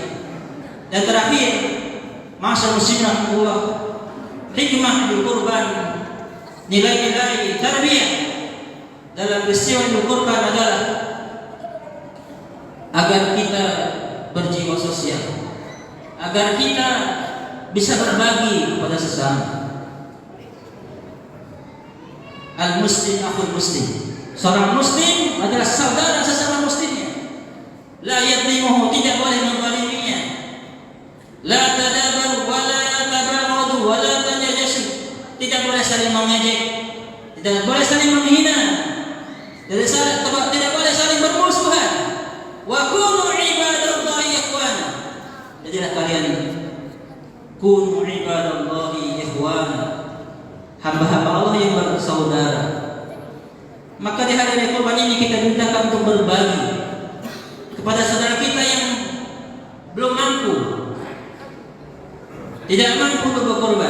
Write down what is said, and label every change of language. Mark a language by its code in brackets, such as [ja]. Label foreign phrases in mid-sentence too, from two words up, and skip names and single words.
[id] Dan terakhir, [ar] معاشر مسلمة الله, [id] hikmah Idul Qurban, nilai-nilai tarbiyah dalam peristiwa Idul Qurban adalah agar kita berjiwa sosial, agar kita bisa berbagi kepada sesama. [ar] المسلم أخو المسلم, [id] seorang muslim adalah saudara sesama muslimnya. [ar] لا يظلمه, [id] tidak boleh menzaliminya. [ar] لا تدابروا ولا تباغضوا ولا تجسسوا, [id] tidak boleh saling mengejek, tidak boleh saling menghina, tidak boleh saling bermusuhan. [ar] وكونوا عباد الله إخوانا, [id] jadilah kalian [ar] كونوا عباد الله إخوانا, [id] hamba-hamba Allah yang bersaudara. Maka di hari raya Kurban ini kita dimintakan untuk berbagi kepada saudara kita yang belum mampu, tidak mampu untuk berkorban.